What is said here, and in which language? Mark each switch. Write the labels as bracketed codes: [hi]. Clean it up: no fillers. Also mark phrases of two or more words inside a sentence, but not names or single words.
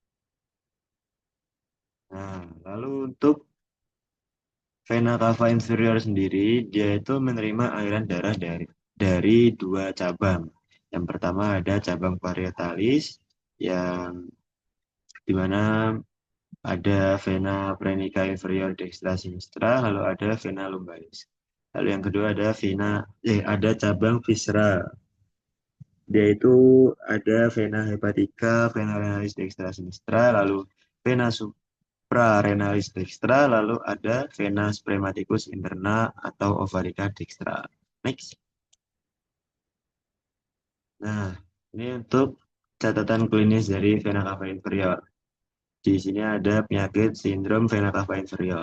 [id] Nah, lalu untuk [la] vena cava inferior [id] sendiri, dia itu menerima aliran darah dari dua cabang. Yang pertama ada cabang parietalis, yang dimana ada [la] vena praenica inferior dextra sinistra, [id] lalu ada [la] vena lumbaris. [id] Lalu yang kedua ada cabang viscera. Dia itu ada [la] vena hepatica, vena renalis dextra sinistra, [id] lalu [la] vena suprarenalis dextra, [id] lalu ada [la] vena spermaticus interna [id] atau [la] ovarica dextra. [id] Next. Nah, ini untuk catatan klinis dari [la] vena cava inferior. [id] Di sini ada penyakit sindrom [la] vena cava inferior.